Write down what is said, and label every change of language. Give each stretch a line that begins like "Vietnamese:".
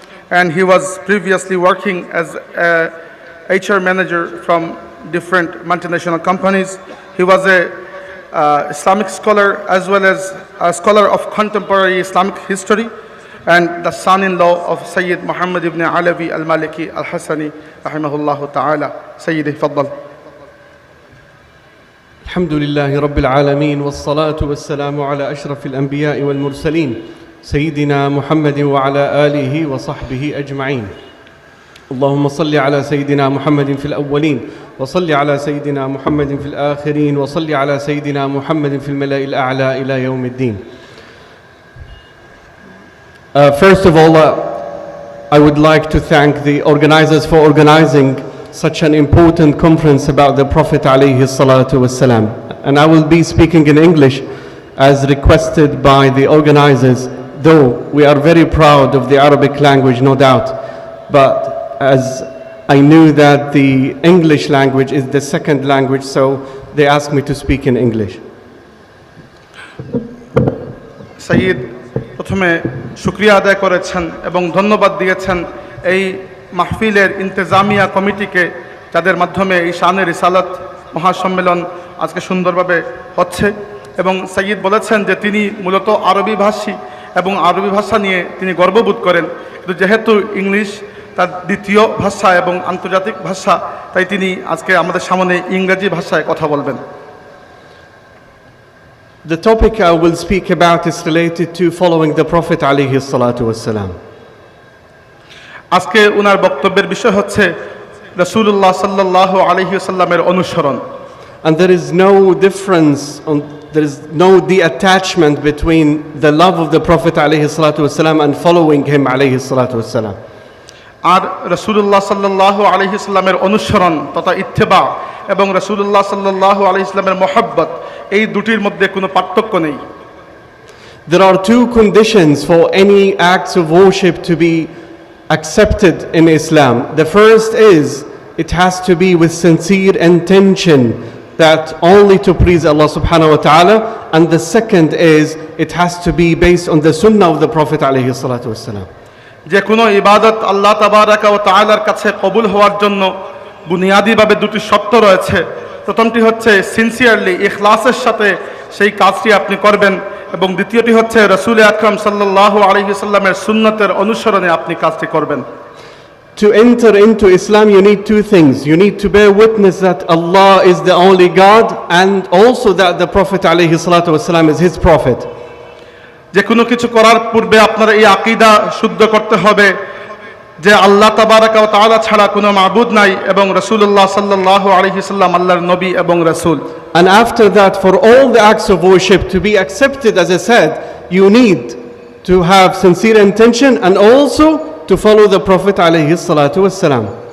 English: and he was previously working as a HR manager from different multinational companies. He was a Islamic scholar as well as a scholar of contemporary Islamic history and the son-in-law of Sayyid Muhammad ibn Alawi al-Maliki al-Hassani rahimahullah ta'ala.
Arabic: Sayyidi, faddal. الحمد لله رب العالمين والصلاة والسلام على أشرف الأنبياء والمرسلين سيدنا محمد وعلى آله وصحبه أجمعين. اللهم صل على سيدنا محمد في الأولين وصل على سيدنا محمد في الآخرين وصل على سيدنا محمد في الملأ الأعلى إلى يوم الدين.
English: First of all, I would like to thank the organizers for organizing such an important conference about the Prophet alayhi salatu wassalam. And I will be speaking in English as requested by the organizers, though we are very proud of the Arabic language, no doubt. But as I knew that the English language is the second language, so they asked me to speak in English.
Bangla: Sayyid, প্রথমে শুকরিয়া আদায় করেছেন এবং ধন্যবাদ দিয়েছেন এই মাহফিলের ইন্তেজামিয়া কমিটিকে, যাদের মাধ্যমে এই শানে রিসালাত মহাসম্মেলন আজকে সুন্দরভাবে হচ্ছে। এবং সাইয়্যিদ বলেছেন যে তিনি মূলত আরবি ভাষী এবং আরবি ভাষা নিয়ে তিনি গর্ববোধ করেন, কিন্তু যেহেতু ইংলিশ তার দ্বিতীয় ভাষা এবং আন্তর্জাতিক ভাষা, তাই তিনি আজকে আমাদের সামনে ইংরেজি ভাষায় কথা বলবেন।
English: The topic I will speak about is related to following the Prophet alayhi salatu wassalam.
Bangla: আজকে ওনার বক্তব্যের বিষয় হচ্ছে রাসূলুল্লাহ সাল্লাল্লাহু আলাইহি ওয়াসাল্লামের অনুসরণ।
English: And there is no difference, there is no detachment between the love of the Prophet alayhi salatu wassalam and following him alayhi salatu wassalam.
Bangla: আর রাসূলুল্লাহ সাল্লাল্লাহু আলাইহি ওয়াসাল্লামের অনুসরণ তথা ইত্তেবা এবং রাসূলুল্লাহ সাল্লাল্লাহু আলাইহি ওয়াসাল্লামের মহব্বত, এই দুটির মধ্যে কোনো পার্থক্য নেই।
English: There are two conditions for any acts of worship to be accepted in Islam. The first is it has to be with sincere intention, that only to please Allah subhanahu wa ta'ala, and the second is it has to be based on the sunnah of the Prophet alayhi salatu wassalam.
Bangla: যে কোনো ইবাদত আল্লাহ তাবারাকা ওয়া তাআলার কাছে কবুল হওয়ার জন্য বুনিয়াদিভাবে দুটি শর্ত রয়েছে। প্রথমটি হচ্ছে সিনসিয়ারলি ইখলাসের সাথে সেই কাজটি আপনি করবেন, এবং দ্বিতীয়টি হচ্ছে রাসূল আকরাম সাল্লাল্লাহু আলাইহি ওয়াসাল্লামের সুন্নতের অনুসরণে আপনি কাজটি করবেন।
English: To enter into Islam you need two things. You need to bear witness that Allah is the only God, and also that the Prophet alayhi salatu wassalam is his prophet.
Bangla: যে কোনো কিছু করার পূর্বে আপনার এই আকীদা শুদ্ধ করতে হবে যে আল্লাহ তাবারাকা ওয়া তাআলা ছাড়া কোনো মাবুদ নাই এবং রাসূলুল্লাহ সাল্লাল্লাহু আলাইহি ওয়াসাল্লাম আল্লাহর নবী এবং রাসূল।
English: And after that, for all the acts of worship to be accepted, as I said, you need to have sincere intention and also to follow the Prophet alayhi salatu wassalam.